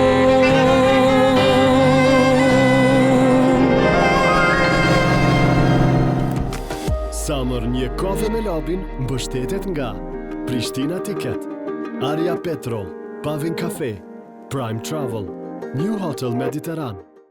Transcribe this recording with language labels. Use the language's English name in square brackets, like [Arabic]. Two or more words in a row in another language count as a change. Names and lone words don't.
[Albanian] Samër Një Kafe me labin mbështetet nga Prishtina Tiket, Aria Petrol, Pavin Cafe, Prime Travel, New Hotel Mediterran.